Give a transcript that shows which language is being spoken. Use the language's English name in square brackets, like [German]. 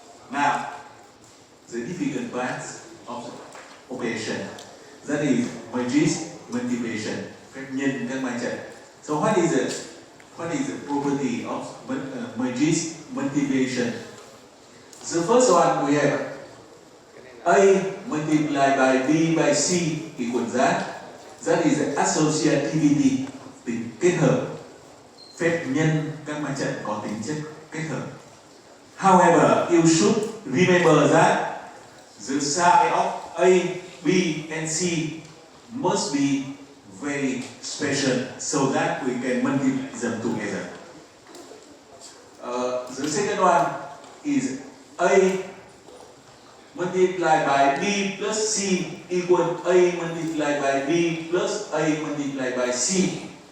[English] Now, the difficult part of the operation, that is matrix multiplication, [Vietnamese] phép nhân các ma trận. [English] So what is the property of matrix multiplication? The first one we have A multiplied by B by C equals that. That is the associativity, [Vietnamese] tính kết hợp. Phép nhân các ma trận có tính chất kết hợp. [English] However, you should remember that the side of A, B, and C must be very special so that we can multiply them together. The second one is A multiplied by B plus C equal A multiplied by B plus A multiplied by C.